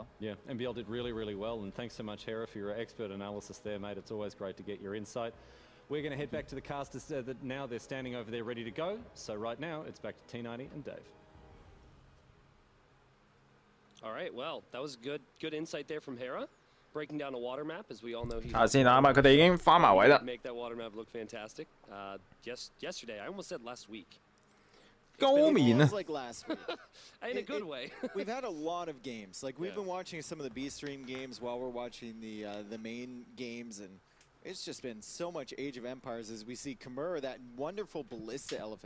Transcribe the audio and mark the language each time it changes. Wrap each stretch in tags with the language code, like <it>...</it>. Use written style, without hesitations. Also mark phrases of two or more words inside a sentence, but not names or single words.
<en>Yeah, MBL did really, really well, and thanks so much, Hera, for your expert analysis there, mate. It's always great to get your insight. We're going to head back to the casters that now they're standing over there ready to go. So right now, it's back to T90 and Dave. All right, well, that was good insight there from Hera. Breaking down a water map, as we all know he's...</en> <yue>睇下先啊，佢哋已經翻埋位啦。</yue> <en>Make that water map look fantastic. Yesterday, I almost said last week.</en> <yue>高棉啊</yue> <en>like last week. In a good way. We've had a lot of games. Like we've been watching some of the B stream games while we're watching the main games, and it's just been so much Age of Empires as we see Kimura, that wonderful Ballista Elephant.</en>